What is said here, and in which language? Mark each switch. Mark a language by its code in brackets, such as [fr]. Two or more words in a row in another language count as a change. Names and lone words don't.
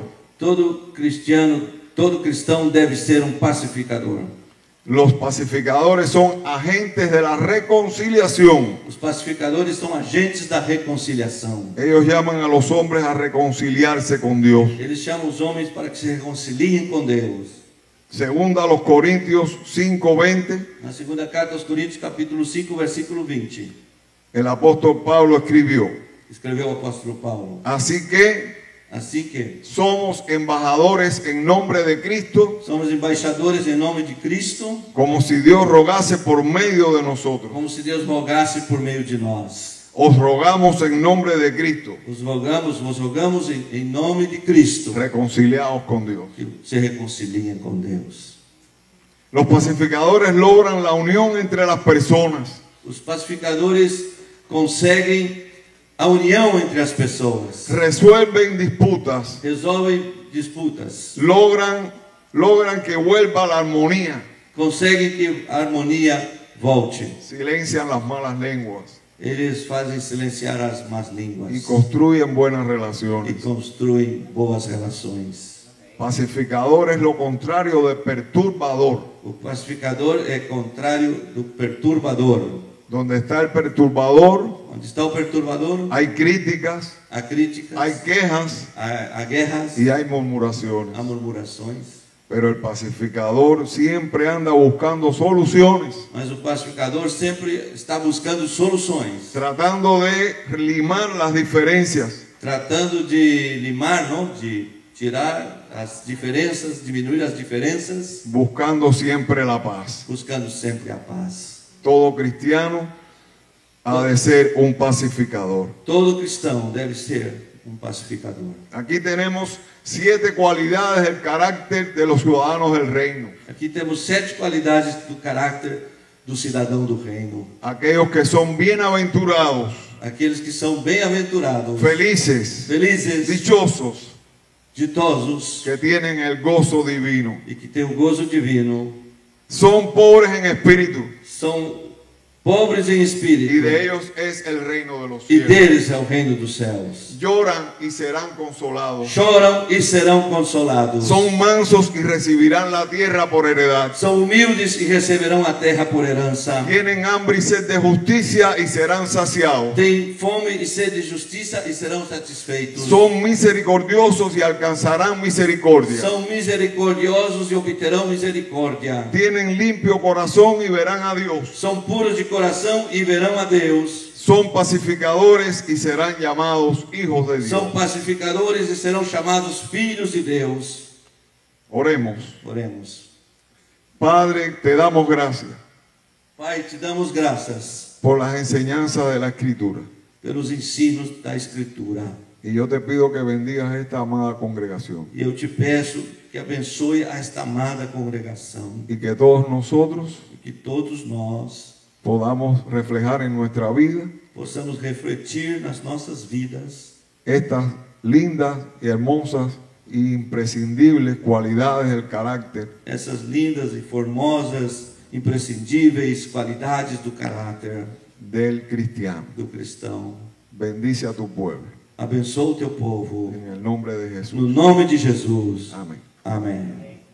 [pt] Todo cristão deve ser pacificador. [es] Los pacificadores son agentes de la reconciliación. [pt] Os pacificadores são agentes da reconciliação. [es] Ellos llaman a los hombres a reconciliarse con Dios. [pt] Eles chamam os homens para que se reconciliem com Deus. [es] Segunda a los Corintios 5:20, [pt] Na segunda carta aos Coríntios, capítulo 5, versículo 20, [es] el apóstol Pablo escribió: [pt] escreveu o apóstolo Paulo: [es] así que [pt] assim que [es] somos embajadores en nombre de Cristo, [pt] somos embaixadores em nome de Cristo, [es] como si Dios rogase por medio de nosotros. [pt] como se Deus rogasse por meio de nós. [es] Os rogamos en nombre de Cristo, [pt] Vos rogamos em nome de Cristo, [es] reconciliados con Dios. [pt] que se reconciliem com Deus. [es] Los pacificadores logran la unión entre las personas. [pt] Os pacificadores conseguem a união entre as pessoas, [es] Resuelven disputas, [pt] resolvem disputas, [es] logran que vuelva la armonía, [pt] conseguem que a harmonia volte. [es] silencian las malas lenguas [pt] Eles fazem silenciar as más línguas [es] y construyen buenas [pt] e [es] relaciones. [pt] construem boas relações. [es] Pacificador es lo contrario de perturbador. [pt] O pacificador é contrário do perturbador. [es] Donde está el perturbador, [pt] Onde está o perturbador, [es] hay críticas, [pt] há críticas, [es] hay quejas [pt] há guerras, [es] y hay murmuraciones. [pt] há murmurações. [es] Pero el pacificador siempre anda buscando soluciones, [pt] Mas o pacificador sempre está buscando soluções, [es] tratando de limar las diferencias, [pt] tratando de limar, não? De tirar as diferenças, diminuir as diferenças, [es] buscando siempre la paz. [pt] buscando sempre a paz. [es] Todo cristiano ha de ser un pacificador. [pt] Todo cristão deve ser pacificador. [es] Aquí tenemos 7 cualidades del carácter de los ciudadanos del reino. [pt] Aqui temos 7 qualidades do caráter do cidadão do reino. [es] Aquellos que son bienaventurados, [pt] Aqueles que são bem-aventurados, [es] felices, [pt] felizes, [es] dichosos, [pt] ditosos [es] que tienen el gozo divino. [pt] e que têm o gozo divino. [es] Son pobres en espíritu [pt] São pobres em [es] y [pt] espírito, [es] de ellos es el reino de los [pt] e [es] cielos. [pt] deles é o reino dos céus. [es] Lloran y serán consolados. [pt] Choram e serão consolados. [es] Son mansos y recibirán la tierra por heredad. [pt] São humildes e receberão a terra por herança. [es] Tienen hambre y sed de justicia y serán saciados. [pt] Têm fome e sede de justiça e serão satisfeitos. [es] Son misericordiosos y alcanzarán misericordia. [pt] São misericordiosos e obterão misericórdia. [es] Tienen limpio corazón y verán a Dios. [pt] São puros de coração e verão a Deus. [es] Son pacificadores y serán llamados hijos de Dios. [pt] São pacificadores e serão chamados filhos de Deus. [es] Oremos. [pt] Oremos. [es] Padre, te damos gracias [pt] Pai, te damos graças [es] por las enseñanzas de la Escritura. [pt] pelos ensinos da Escritura. [es] Y yo te pido que bendigas esta amada congregación. [pt] E eu te peço que abençoe a esta amada congregação. [es] Y que todos nosotros [pt] E que todos nós [es] podamos reflejar en nuestra vida [pt] possamos refletir nas nossas vidas [es] estas lindas y hermosas e imprescindibles cualidades del carácter [pt] essas lindas e formosas, imprescindíveis qualidades do caráter [es] del cristiano. [pt] do cristão. [es] Bendice a tu pueblo. [pt] Abençoa o teu povo. [es] En el nombre de [pt] No [es] Jesús. [pt] nome de Jesus. [es] Amén. [pt] Amém.